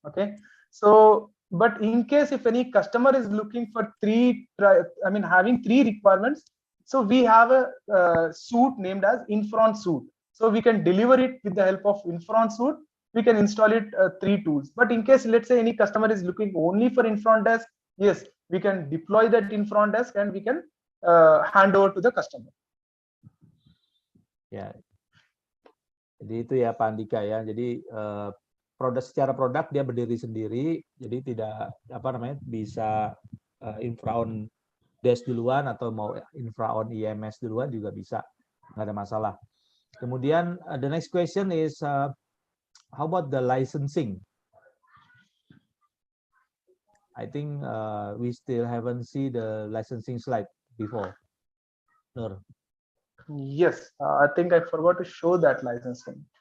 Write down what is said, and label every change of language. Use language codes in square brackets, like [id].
[en] Okay, so but in case if any customer is looking for having three requirements, so we have a suite named as Infraon suite. So we can deliver it with the help of Infraon suite. We can install it three tools. But in case, let's say, any customer is looking only for Infraon desk, yes, we can deploy that Infraon desk and we can hand over to the customer. [id] Ya, jadi itu ya Pak Andika ya. Jadi secara produk dia berdiri sendiri, jadi tidak bisa Infraon desk duluan atau mau Infraon EMS duluan juga bisa, nggak ada masalah. [en] Kemudian the next question is how about the licensing? I think we still haven't seen the licensing slide before. Noor. Yes, I think I forgot to show that licensing.